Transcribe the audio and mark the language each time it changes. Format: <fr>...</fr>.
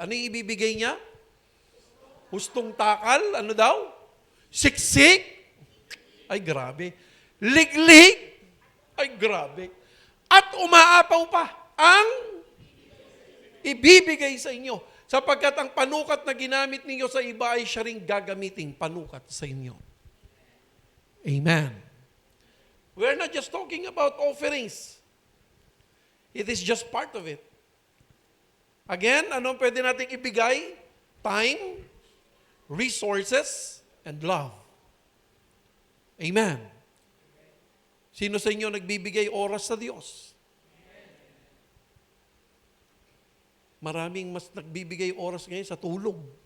<tl>Ano yung ibibigay niya? Hustong takal? Ano daw? Siksik? Ay, grabe. Liglig? Ay, grabe. At umaapaw pa ang ibibigay sa inyo. Sapagkat ang panukat na ginamit ninyo sa iba ay siya ring gagamiting panukat sa inyo. Amen.</tl> <en>We're not just talking about offerings. It is just part of it.</en> <tl>Again, anong pwede nating ibigay?</tl> <en>Time, resources, and love. Amen.</en> <tl>Sino sa inyo nagbibigay oras sa Diyos? Maraming mas nagbibigay oras ngayon sa tulog.</tl>